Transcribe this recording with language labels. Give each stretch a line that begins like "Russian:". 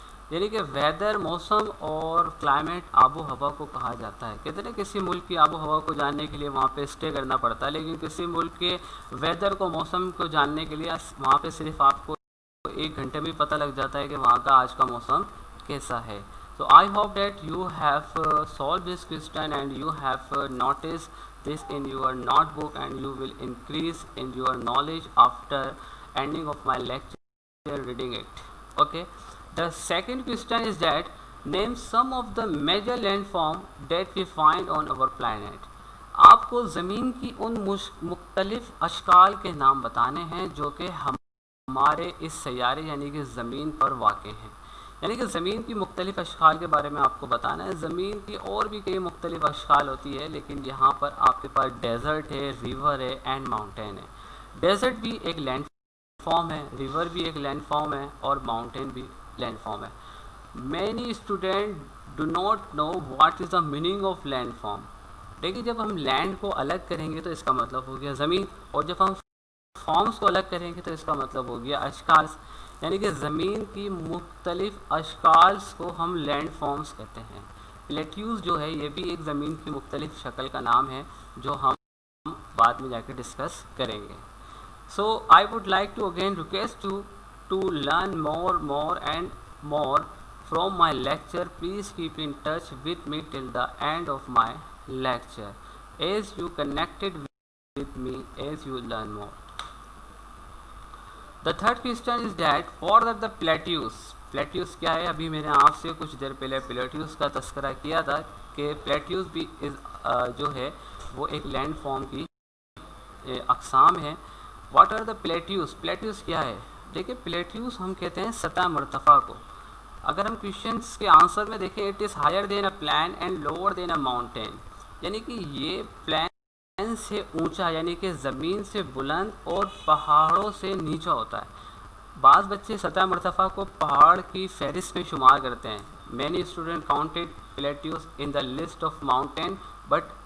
Urdu: یعنی کہ ویدر موسم اور کلائمیٹ آب و ہوا کو کہا جاتا ہے. کہتے ہیں کسی ملک کی آب و ہوا کو جاننے کے لیے وہاں پہ اسٹے کرنا پڑتا ہے، لیکن کسی ملک کے ویدر کو، موسم کو جاننے کے لیے وہاں پہ صرف آپ کو 1 گھنٹے میں پتہ لگ جاتا ہے کہ وہاں کا آج کا موسم کیسا ہے.
English: So I hope that you have solved this question and you have noticed this in your notebook, and you will increase in your knowledge after ending of my lecture reading it. Okay. The second question is that name some of the major landform that we find on our planet.
Urdu: آپ کو زمین کی ان مختلف اشکال کے نام بتانے ہیں جو کہ ہمارے اس سیارے یعنی کہ زمین پر واقع ہیں. یعنی کہ زمین کی مختلف اشکال کے بارے میں آپ کو بتانا ہے. زمین کی اور بھی کئی مختلف اشکال ہوتی ہے، لیکن یہاں پر آپ کے پاس ڈیزرٹ ہے، ریور ہے اینڈ ماؤنٹین ہے. ڈیزرٹ بھی ایک لینڈ فارم ہے، ریور بھی ایک لینڈ فارم ہے، اور ماؤنٹین بھی لینڈ فارم ہے.
English: Many students do not know what is the meaning of landform.
Urdu: دیکھیے جب ہم لینڈ کو الگ کریں گے تو اس کا مطلب ہو گیا زمین، اور جب ہم فارمز کو الگ کریں گے تو اس کا مطلب ہو گیا اشکال، یعنی کہ زمین کی مختلف اشکال کو ہم لینڈ فارمز کہتے ہیں۔ پلیٹیوز جو ہے یہ بھی ایک زمین کی مختلف شکل کا نام ہے جو ہم بعد میں جا کے ڈسکس کریں گے۔
English: So I would like to again request you to learn more and more from my lecture. Please keep in touch with me till the end of my lecture as you connected with me as you learn more. The third question is that what are the plateaus?
Urdu: plateaus کیا ہے؟ ابھی میں نے آپ سے کچھ دیر پہلے plateaus کا تذکرہ کیا تھا کہ plateaus بھی جو ہے وہ ایک لینڈ فارم کی اقسام ہے۔
English: What are the plateaus?
Urdu: پلیٹیوس کیا ہے؟ دیکھیں پلیٹیوس ہم کہتے ہیں سطح مرتفع کو۔ اگر ہم کویشچنس کے آنسر میں دیکھیں
English: it is higher than a plain and lower than a mountain,
Urdu: یعنی کہ یہ پلین سے اونچا یعنی کہ زمین سے بلند اور پہاڑوں سے نیچا ہوتا ہے۔ بعض بچے سطح مرتفع کو پہاڑ کی فہرست میں شمار کرتے ہیں۔
English: many student counted plateaus in the list of mountain but